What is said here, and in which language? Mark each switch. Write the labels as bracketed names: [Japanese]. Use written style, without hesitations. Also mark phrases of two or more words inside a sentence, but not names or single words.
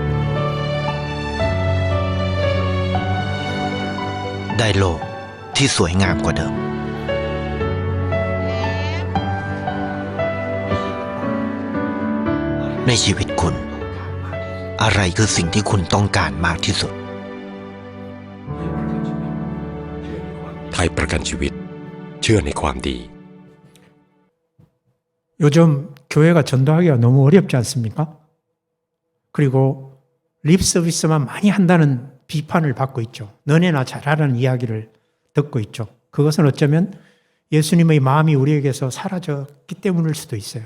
[Thai] ได้โลกที่สวยงามกว่าเดิม ในชีวิตคุณ อะไรคือสิ่งที่คุณต้องการมากที่สุด ไทยประกันชีวิตเชื่อในความดี [Korean] 요즘 교회가 전도하기가 너무 어렵지 않습니까? 그리고 립 서비스만 많이 한다는 비판을 받고 있죠. 너네나 잘하라는 이야기를 듣고 있죠. 그것은 어쩌면 예수님의 마음이 우리에게서 사라졌기 때문일 수도 있어요.